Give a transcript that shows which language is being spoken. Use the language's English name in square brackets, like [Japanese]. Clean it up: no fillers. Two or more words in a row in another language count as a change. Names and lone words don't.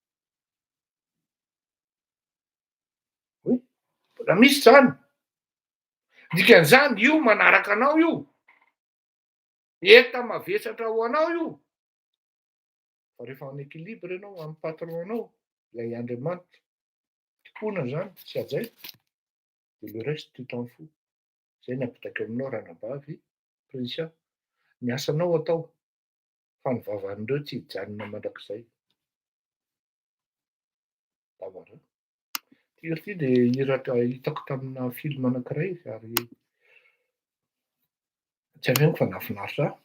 [Malagasy] Oy, mbola misy zany. Dikan'izany io manaraka anao io. Eta mavesatra ho anao io. Fa rehefa [French] en équilibre [Malagasy] ianao amin'ny patron anao, ilay Andriamanitra, tompona zany, tsy ajay, [French] de le reste tu t'en fous. [Malagasy] Zay no apitako aminao ranabavy, prince, ny asanao atao, fa ny vavan'ireo tsy hijanona mandrakizay. Davara. Ty hira ty de hira hitako tamina film anankiray ary tsy hainao fa nahafinaritra ahy.